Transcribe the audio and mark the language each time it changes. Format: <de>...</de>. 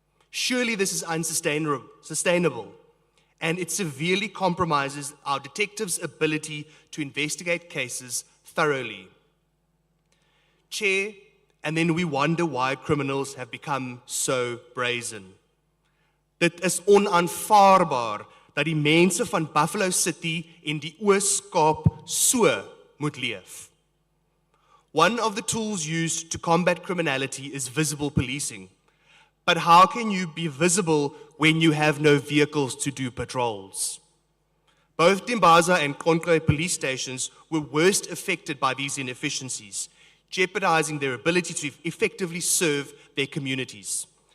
<en>Surely this is unsustainable, and it severely compromises our detectives' ability to investigate cases thoroughly. Chair, and then we wonder why criminals have become so brazen.</en> <af>Dit is onaanvaarbaar dat die mense van Buffalo City en die Oos-Kaap so moet leef.</af> <en>One of the tools used to combat criminality is visible policing. But how can you be visible when you have no vehicles to do patrols? Both Dimbaza and Konkoi police stations were worst affected by these inefficiencies, jeopardizing their ability to effectively serve their communities.</en>